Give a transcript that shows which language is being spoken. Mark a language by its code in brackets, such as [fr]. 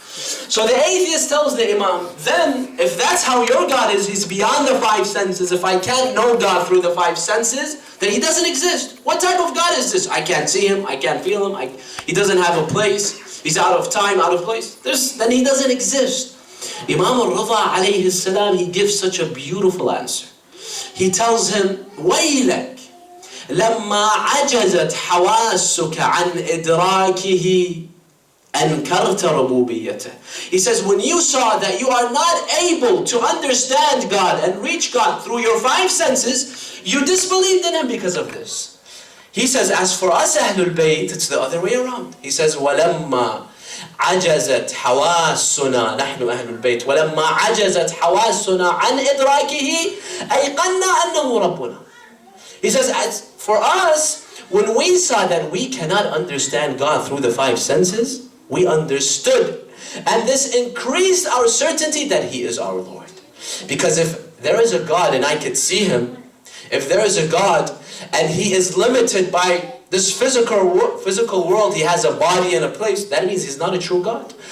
[en] So the atheist tells the Imam, then if that's how your God is, He's beyond the five senses, if I can't know God through the five senses, then He doesn't exist. What type of God is this? I can't see Him, I can't feel Him, He doesn't have a place, He's out of time, out of place. Then He doesn't exist. Imam al-Rida alayhi salam, he gives such a beautiful answer. He tells him, [ar] وَيْلَكَ لَمَّا عَجَزَتْ حَوَاسُكَ عَنْ إِدْرَاكِهِ أَنْكَرْتَ رُبُوبِيَّتَهِ. [en] He says, when you saw that you are not able to understand God and reach God through your five senses, you disbelieved in Him because of this. He says, as for us Ahlul Bayt, it's the other way around. He says, [ar] وَلَمَّا عجزت حواسنا نحن أهل البيت ولما عجزت حواسنا عن إدراكه أيقنا أنه ربنا. [en] He says, as for us, when we saw that we cannot understand God through the five senses, we understood. And this increased our certainty that He is our Lord. Because if there is a God and I could see Him, if there is a God and He is limited by this physical world, He has a body and a place, that means He's not a true God.